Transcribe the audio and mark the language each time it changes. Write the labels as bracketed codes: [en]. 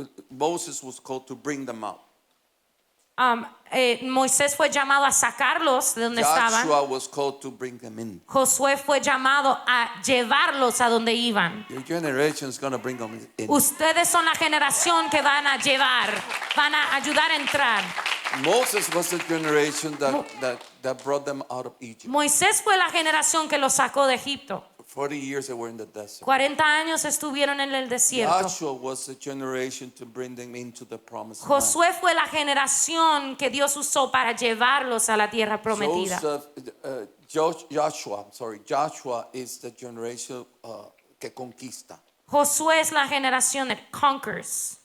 [en] Moses was called to bring them out. [es] Moisés fue llamado a sacarlos de donde estaban. [en] Joshua was called to bring them in. [es] Josué fue llamado a llevarlos a donde iban. [en] Your generation is going to bring them in. [es] Ustedes son la generación que van a llevar, van a ayudar a entrar. [en] Moses was the generation that brought them out of Egypt. [es] Moisés fue la generación que los sacó de Egipto. [en] For 40 years they were in the desert. [es] 40 años estuvieron en el desierto. [en] Joshua was the generation to bring them into the promised land. [es] Josué fue la generación que Dios usó para llevarlos a la tierra prometida. [en] Joshua is the generation [es] que conquista. Josué es la generación [en] that conquers.